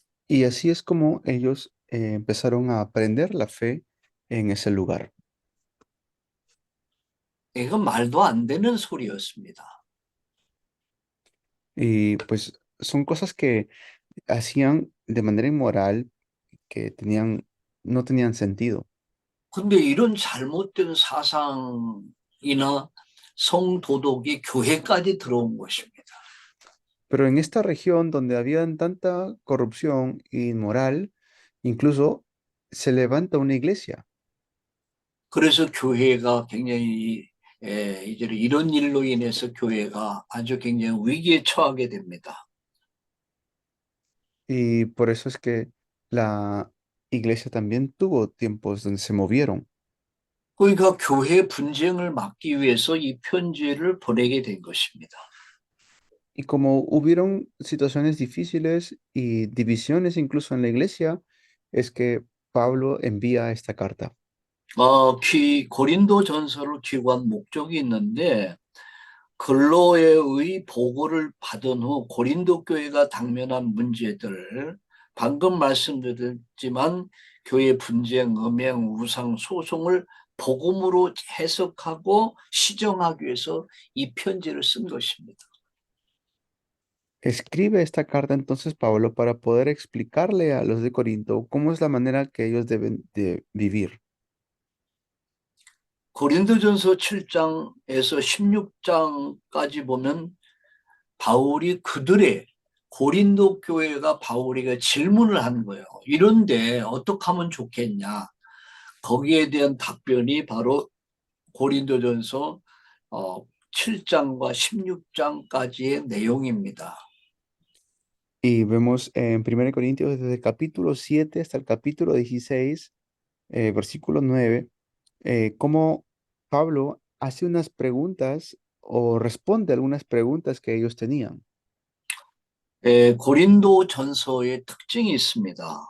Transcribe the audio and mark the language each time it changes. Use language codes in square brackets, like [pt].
[es] Y así es como ellos empezaron a aprender la fe en ese lugar. [ko] 이건 말도 안 되는 소리였습니다. [es] Y pues son cosas que hacían de manera inmoral que no tenían sentido. [ko] 근데 이런 잘못된 사상이나 성도덕이 교회까지 들어온 것입니다. [es] Pero en esta región donde había tanta corrupción e inmoral, incluso se levanta una iglesia. [ko] 그래서 교회가 굉장히 이제 이런 일로 인해서 교회가 아주 굉장히 위기에 처하게 됩니다. [es] Y por eso es que la iglesia también tuvo tiempos donde se movieron. [ko] 그러니까 교회 분쟁을 막기 위해서 이 편지를 보내게 된 것입니다. [es] Y como hubieron situaciones difíciles y divisiones incluso en la iglesia, es que Pablo envía esta carta. [ko] 고린도 전서를 기고한 목적이 있는데 근로의 보고를 받은 후 고린도 교회가 당면한 문제들 방금 말씀드렸지만 교회 분쟁, 음행, 우상, 소송을 복음으로 해석하고 시정하기 위해서 이 편지를 쓴 것입니다. [es] Escribe esta carta entonces Pablo para poder explicarle a los de Corinto cómo es la manera que ellos deben de vivir. [ko] 고린도전서 7장에서 16장까지 보면 바울이 그들의 고린도 교회가 바울에게 질문을 한 거예요. 이런데 어떻게 하면 좋겠냐? 거기에 대한 답변이 바로 고린도전서 7장과 16장까지의 내용입니다. [es] Y vemos en 1 Corintios desde el capítulo 7 hasta el capítulo 16, versículo 9, cómo Pablo hace unas preguntas o responde algunas preguntas que ellos tenían. [ko] 고린도 전서의 특징이 있습니다.